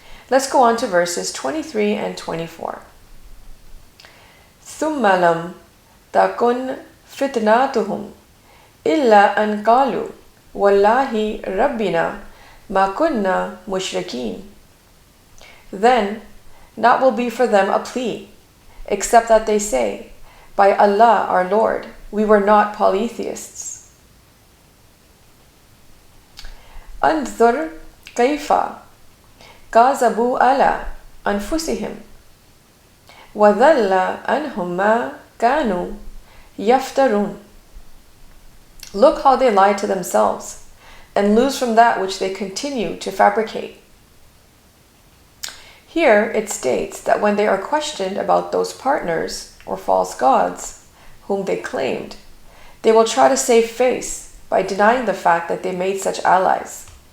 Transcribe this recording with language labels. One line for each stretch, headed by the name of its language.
English: Let's go on to verses 23 and 24.
Arabic: ثُمَّ لَمْ تَكُنْ فِتْنَاتُهُمْ إِلَّا أَنْ قَالُوا وَاللَّهِ رَبِّنَا مَا كُنَّا مُشْرِكِينَ.
English: Then naught will be for them a plea, except that they say, by Allah our Lord, we were not polytheists.
Arabic: أنظر كيف كذبوا على أنفسهم وضل عنهم ما كانوا يفترون.
English: Look how they lie to themselves and lose from that which they continue to fabricate. Here it states that when they are questioned about those partners or false gods whom they claimed, they will try to save face by denying the fact that they made such allies.